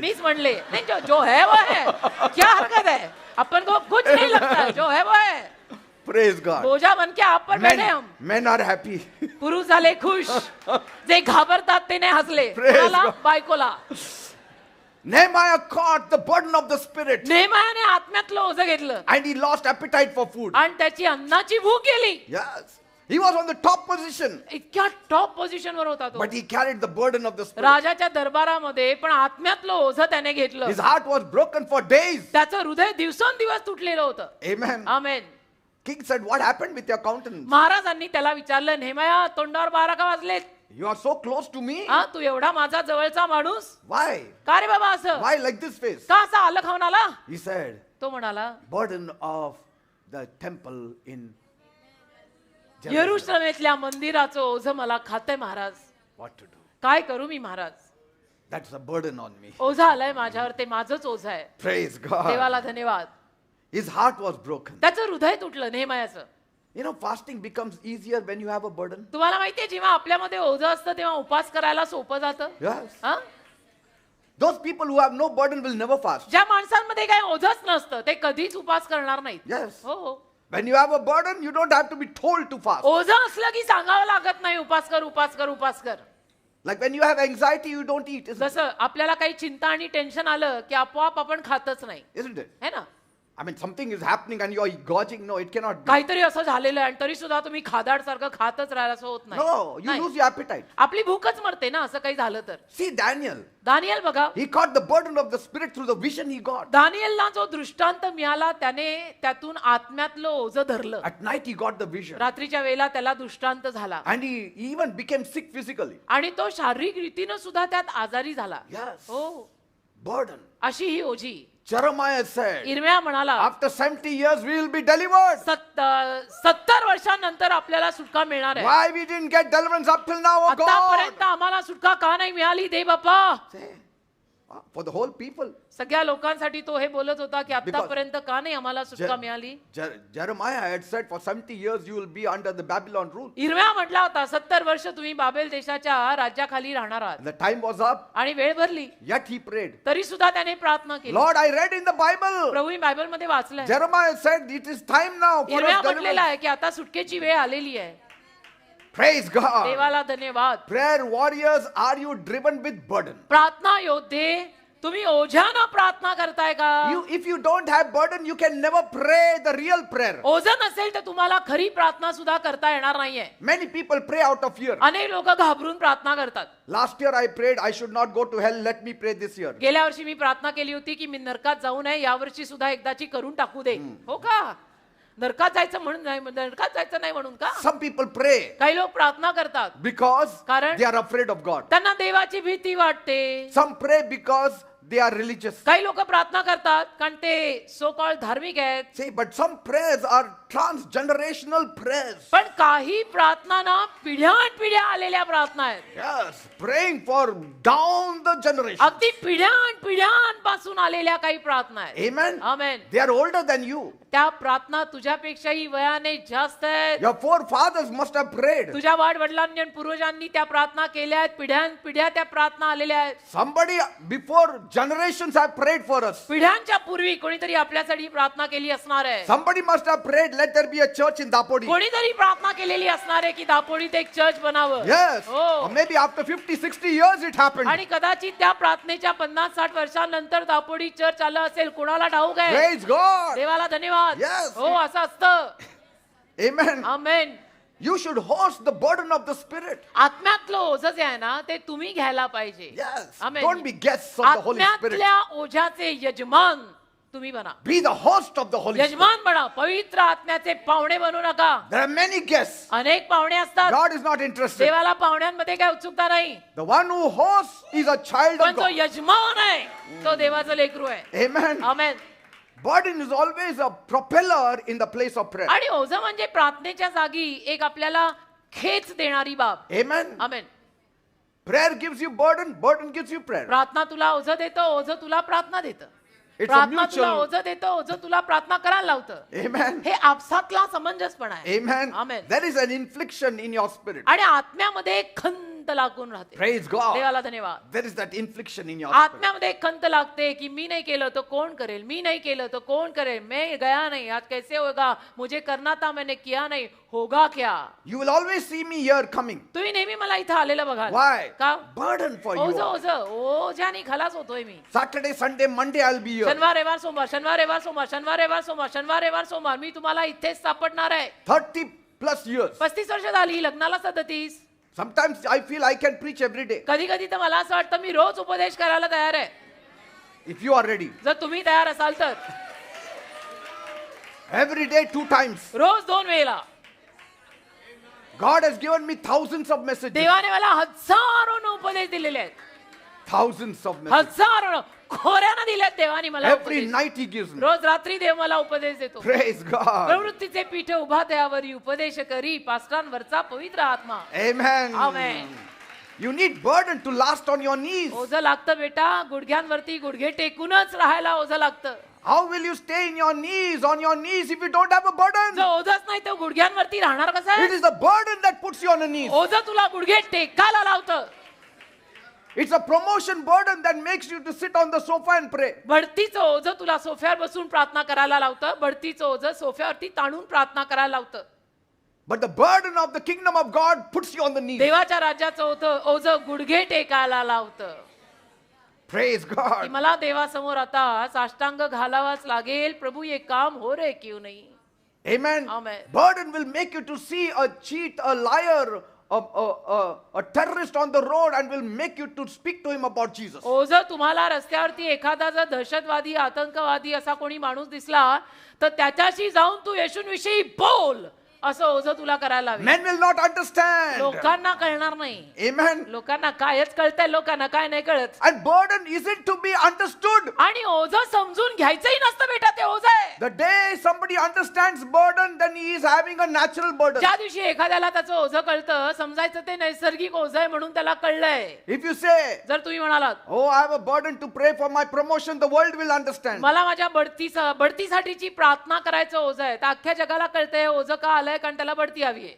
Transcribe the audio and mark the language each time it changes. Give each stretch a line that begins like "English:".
Marathi: मीच म्हणले नाही,
Hindi: जो है वो है. क्या हरकत है, अपन को कुछ नहीं लगता है, जो है वो है.
English: Praise God.
Hindi: बोझा बन के आप पर बैठे हम.
English: Men are happy.
Marathi: पुरुष झाले खुश, जे घाबरतात ते नाही हसले.
English: Praise
Marathi: कोणाला?
English: God.
Marathi: बायकोला.
English: Nehemiah caught the burden of the spirit
Marathi: नेहमायाने आत्म्यातलं ओझं घेतलं
English: and he lost appetite for food.
Marathi: आणि त्याची अन्नाची भूक गेली.
English: Yes. He was on the top position,
Marathi: इतक्या टॉप पोझिशन वर होता तो
English: but he carried the burden of the spirit.
Marathi: राजाच्या दरबारामध्ये, पण आत्म्यातलं ओझं त्याने घेतलं.
English: His heart was broken for days.
Marathi: त्याचं हृदय दिवसेंदिवस तुटलेलं होतं.
English: Amen.
Marathi: Amen.
English: King said, what happened with your countenance?
Marathi: महाराजांनी त्याला विचारलं, नेहमाया तोंडावर 12 का वाजलेत?
English: You are so close to me.
Marathi: हा, तू एवढा माझा जवळचा माणूस,
English: Why?
Marathi: का रे बाबा असं?
English: Why like this face?
Marathi: का असा आलं खाऊन आला?
English: He said,
Marathi: तो म्हणाला,
English: burden of the temple in Jerusalem.
Marathi: यरुशलेमेतल्या मंदिराचं ओझं मला खातंय महाराज.
English: What to do?
Marathi: काय करू मी Maharaj?
English: That's a burden on me.
Marathi: ओझं आलंय माझ्यावर, ते माझंच ओझं आहे.
English: Praise God.
Marathi: देवाला धन्यवाद.
English: His heart was broken.
Marathi: त्याचं हृदय तुटलं नेहमायाचं.
English: You know, fasting becomes easier when you have a burden.
Marathi: तुम्हाला माहितीये, जेव्हा आपल्यामध्ये ओझं असतं तेव्हा उपास करायला सोपं जातं.
English: Yes.
Marathi: हा?
English: Those people who have no burden will never fast.
Marathi: ज्या माणसांमध्ये काही ओझंच नसतं ते कधीच उपास करणार नाहीत.
English: Yes.
Marathi: हो हो.
English: When you have a burden, you don't have to be told to fast.
Marathi: ओझं असलं की सांगावं लागत नाही, उपास कर उपास कर उपास कर.
English: Like when you have anxiety, you don't eat, isn't it?
Marathi: जसं आपल्याला काही चिंता आणि टेन्शन आलं की आपोआप आपण खातच नाही,
English: Isn't it?
Hindi: है ना?
English: I mean, something is happening and you're gorging. No, it cannot be.
Marathi: काहीतरी असं झालेलं आहे आणि तरी सुद्धा तुम्ही खादाड सारखं खातच राहायला असं होत
English: No, you
Marathi: नाही.
English: lose your appetite.
Marathi: आपली भूकच मरते ना असं काही झालं तर.
English: See Daniel.
Marathi: दानियल बघा,
English: He caught the burden of the spirit through the vision he got.
Marathi: दानियलला जो दृष्टांत मिळाला त्याने त्यातून आत्म्यातलं ओझं धरलं.
English: At night he got the vision.
Marathi: रात्रीच्या वेळेला त्याला दृष्टांत झाला
English: And he even became sick physically.
Marathi: आणि तो शारीरिक रीतीनं सुद्धा त्यात आजारी झाला.
English: Yes.
Marathi: हो,
English: Burden.
Marathi: अशी ही ओझी.
English: Jeremiah said,
Marathi: इर्म्या म्हणाला,
English: after 70 years we will be delivered.
Marathi: 70 वर्षांनंतर आपल्याला सुटका मिळणार आहे.
English: Why we didn't get deliverance up till now, oh God?
Marathi: आतापर्यंत आम्हाला सुटका का नाही मिळाली दे बाप्पा?
English: Say, for the whole people.
Marathi: सगळ्या लोकांसाठी तो हे बोलत होता की आतापर्यंत का नाही आम्हाला सुटका मिळाली?
English: Jeremiah had said for 70 years you will be under the Babylon rule.
Marathi: इर्म्या म्हटला होता 70 वर्ष तुम्ही बाबेल देशाच्या राज्याखाली राहणार आहात.
English: The time was up,
Marathi: आणि वेळ भरली
English: yet he prayed.
Marathi: तरी सुद्धा त्याने प्रार्थना केली.
English: Lord, I read in the Bible.
Marathi: Prabhu मी Bible मध्ये वाचलंय,
English: Jeremiah said it is time now for
Marathi: इर्म्या
English: us
Marathi: म्हटलेला
English: deliverance.
Marathi: आहे की आता सुटकेची वेळ आलेली आहे.
English: Praise God.
Marathi: देवाला धन्यवाद.
English: Prayer warriors, are you driven with burden?
Marathi: प्रार्थना योद्धे, तुम्ही ओझ्यानं प्रार्थना करताय का?
English: If you don't have burden, you can never pray the real prayer.
Marathi: ओझं नसेल तर तुम्हाला खरी प्रार्थना सुद्धा करता येणार नाहीये.
English: Many people pray out of fear.
Marathi: अनेक लोक घाबरून प्रार्थना करतात.
English: Last year I prayed I should not go to hell. Let me pray this year.
Marathi: गेल्या वर्षी मी प्रार्थना केली होती की मी नरकात जाऊ नये, या वर्षी सुद्धा एकदाची करून टाकू दे. हो का? नरकात जायचं म्हणून नाही, नरकात जायचं नाही म्हणून का?
English: Some people pray
Marathi: काही लोक प्रार्थना करतात
English: because
Marathi: कारण
English: they are afraid of God.
Marathi: त्यांना देवाची भीती वाटते.
English: Some pray because they are religious.
Marathi: काही लोक प्रार्थना करतात कारण ते सो कॉल्ड धार्मिक आहेत.
English: See, but some prayers are transgenerational prayers.
Marathi: पण काही प्रार्थना ना पिढ्यानपिढ्या आलेल्या प्रार्थना आहेत.
English: Yes, praying for down the generation.
Marathi: अगदी पिढ्यानपिढ्यांपासून आलेल्या काही प्रार्थना आहेत.
English: Amen.
Marathi: Amen.
English: They are older than you.
Marathi: त्या प्रार्थना तुझ्यापेक्षाही वयाने जास्त आहेत.
English: Your forefathers must have prayed.
Marathi: तुझ्या वाडवडिलांनी आणि पूर्वजांनी त्या प्रार्थना केल्या आहेत. पिढ्यानपिढ्या त्या प्रार्थना आलेल्या आहेत.
English: Somebody before generations have prayed for us.
Marathi: पिढ्यांच्या पूर्वी कोणीतरी आपल्यासाठी प्रार्थना केली असणार आहे.
English: Somebody must have prayed, let there be a church in Dapodi.
Marathi: कोणीतरी प्रार्थना केलेली असणार आहे की दापोडीत एक चर्च बनावं.
English: Yes.
Marathi: हो.
English: Or maybe after 50-60 years it happened.
Marathi: आणि कदाचित त्या प्रार्थनेच्या 50-60 वर्षांनंतर दापोडी चर्च आलं असेल. कोणाला ठाऊक आहे.
English: Praise God.
Marathi: देवाला धन्यवाद.
English: Yes.
Marathi: हो असं असतं.
English: Amen.
Marathi: Amen.
English: You should host the burden of the Spirit.
Marathi: आत्म्यातलं ओझं जे आहे ना ते तुम्ही घ्यायला पाहिजे.
English: Yes.
Marathi: Amen.
English: Don't be guests of the Holy Spirit.
Marathi: आत्म्यातल्या ओझ्याचे यजमान तुम्ही बना.
English: Be the host of the Holy Spirit.
Marathi: यजमान बना. पवित्र आत्म्याचे पाहुणे बनू नका.
English: There are many guests.
Marathi: अनेक पाहुणे असतात.
English: God is not interested.
Marathi: देवाला पाहुण्यांमध्ये काय उत्सुकता नाही.
English: The one who hosts is a child
Marathi: पण
English: of
Marathi: जो
English: God.
Marathi: यजमान आहे तो देवाचं लेकरू आहे.
English: Amen.
Marathi: Amen.
English: Burden is always a propeller in the place of prayer.
Marathi: आणि ओझं म्हणजे प्रार्थनेच्या जागी एक आपल्याला खेच देणारी बाब.
English: Amen.
Marathi: Amen.
English: Prayer gives you burden, burden gives you prayer.
Marathi: प्रार्थना तुला ओझं देतं, ओझं तुला प्रार्थना देतं.
English: It's a
Marathi: प्रार्थना तुला
English: mutual.
Marathi: ओझं देतं, ओझं तुला प्रार्थना करायला लावतं.
English: Amen.
Marathi: हे आपसातला समंजसपणा आहे.
English: Amen. Amen. There is an infliction in your spirit.
Marathi: आणि आत्म्यामध्ये एक खंत लागून राहते.
English: Praise God.
Marathi: देवाला धन्यवाद.
English: There is that infliction in your spirit.
Marathi: आत्म्यामध्ये एक खंत लागते की मी नाही केलं तर कोण करेल, मी नाही केलं तर कोण करेल,
Hindi: मैं गया नहीं आज कैसे होगा, मुझे करना था मैंने किया नहीं, होगा क्या.
English: You will always see me here coming.
Marathi: तुम्ही नेहमी मला इथं आलेलं बघाल.
English: Why?
Marathi: का.
English: Burden for
Marathi: ओझं
English: you.
Marathi: ओझं ओझ्याने खलास होतोय मी.
English: Saturday, Sunday, Monday I'll be here.
Marathi: शनिवार रविवार सोमवार, शनिवार रविवार सोमवार, शनिवार रविवार सोमवार, शनिवार रविवार सोमवार मी तुम्हाला इथेच सापडणार आहे.
English: 30 plus years.
Marathi: 35 वर्ष झाली, लग्नाला 37.
English: Sometimes I feel I can preach every day.
Marathi: कधी कधी तर मला असं वाटतं मी रोज उपदेश करायला तयार आहे.
English: If you are ready.
Marathi: जर तुम्ही तयार असाल तर
English: Every day 2 times.
Marathi: रोज 2 वेळेला.
English: God has given me thousands of messages.
Marathi: देवाने मला हजारोनं उपदेश दिलेले आहेत.
English: Thousands of messages.
Marathi: हजारोनं खोऱ्यानं दिलेत देवाने मला
English: Every
Marathi: उपदेश.
English: night he gives me.
Marathi: रोज रात्री देव मला उपदेश देतो.
English: Praise God.
Marathi: प्रवृत्तीचे पीठ उभा त्यावरी उपदेश करी पास्टांवरचा पवित्र आत्मा.
English: Amen. Amen. You need burden to last on your knees.
Marathi: ओझं लागतं बेटा, गुडघ्यांवरती गुडघे टेकूनच राहायला ओझं लागतं.
English: How will you stay in your knees, on your knees, if you don't have a burden?
Marathi: जर ओझंच नाही तर गुडघ्यांवरती राहणार कसं
English: It
Marathi: आहे.
English: is the burden that puts you on the knees.
Marathi: ओझं तुला गुडघे टेकायला लावतं.
English: It's a promotion burden that makes you to sit on the sofa and pray.
Marathi: बढतीचं ओझं तुला सोफ्यावर बसून प्रार्थना करायला लावतं. बढतीचं ओझं सोफ्यावरती ताणून प्रार्थना करायला लावतं.
English: But the burden of the kingdom of God puts you on the knees.
Marathi: देवाच्या राज्याचं ओझं गुडघे टेकायला लावतं.
English: Praise
Marathi: की
English: God.
Marathi: मला देवासमोर आता साष्टांग घालावाच लागेल.
Hindi: प्रभू ये काम हो रे क्यों नहीं.
English: Amen. Amen. Burden will make you to see a cheat, a liar, a terrorist on the road and will make you to speak to him about Jesus.
Marathi: ओझं तुम्हाला रस्त्यावरती एखादा जर दहशतवादी आतंकवादी असा कोणी माणूस दिसला तर त्याच्याशी जाऊन तू येशूंविषयी बोल असं ओझं तुला करायला लावेल.
English: Men will not understand.
Marathi: लोकांना कळणार नाही.
English: Amen.
Marathi: लोकांना कायच कळतंय, लोकांना काय नाही कळत.
English: And burden isn't to be understood.
Marathi: आणि ओझं समजून घ्यायचंही नसतं बेटा, ते ओझं आहे.
English: The day somebody understands burden, then he is having a natural burden.
Marathi: ज्या दिवशी एखाद्याला त्याचं ओझं कळतं, समजायचं ते नैसर्गिक ओझं आहे म्हणून त्याला कळलंय.
English: If you say,
Marathi: जर तुम्ही म्हणालात
English: oh, I have a burden to pray for my promotion, the world will understand.
Marathi: मला माझ्या बढतीसाठीची प्रार्थना करायचं ओझं आहे, तर अख्ख्या जगाला कळतंय ओझं का आलंय, कारण त्याला बढती हवी आहे.